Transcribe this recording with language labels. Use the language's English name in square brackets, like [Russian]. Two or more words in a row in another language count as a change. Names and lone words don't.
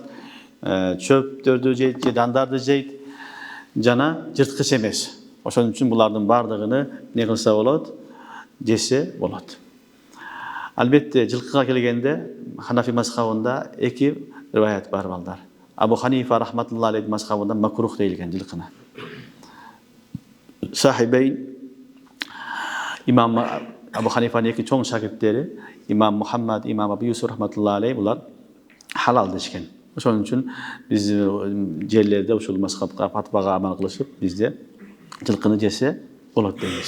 [Kyrgyz] Чөптөрдү жейт, же дандарды жейт. Жана жырткыч эмес. Ошон үчүн булардын бардыгыны эмне кылса болот? Жесе болот. Албетте, жылкыга келгенде Ханафи мазхабында эки риваят бар балдар. Абу Ханифа [Arabic] رحمة الله عليه [Kyrgyz] мазхабында макрух дейилген жылкыны. Сахибейн имам Абу Ханифанын эки чоң шагирттери, имам Мухаммад, имам Абу Юсуф [Arabic] رحمة الله عليه, [Kyrgyz] булар халал дешкен. Ошон үчүн биз жерлерде ушул мазхабка, фатвага амал кылышып, бизде жылкыны жесе болот дейбиз.